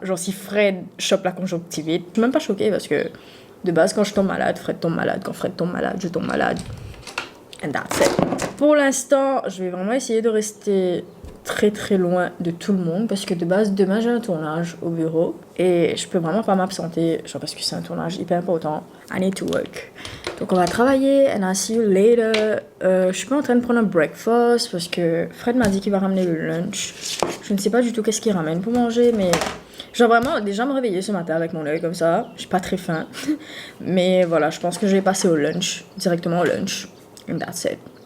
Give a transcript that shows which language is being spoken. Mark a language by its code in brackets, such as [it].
[fr] Genre si Fred chope la conjonctivite, je suis même pas choquée parce que de base quand je tombe malade, Fred tombe malade. Quand Fred tombe malade, je tombe malade. [en] And that's it. [fr] Pour l'instant, je vais vraiment essayer de rester très loin de tout le monde parce que de base demain j'ai un tournage au bureau et je peux vraiment pas m'absenter genre parce que c'est un tournage hyper important. [en] I need to work. [fr] Donc on va travailler [en] and I'll see you later. [fr] Je suis pas en train de prendre un breakfast parce que Fred m'a dit qu'il va ramener le lunch. Je ne sais pas du tout qu'est-ce qu'il ramène pour manger mais genre vraiment déjà me réveiller ce matin avec mon œil comme ça. J'ai pas très faim mais voilà je pense que je vais passer au lunch, directement au lunch [en] and that's it.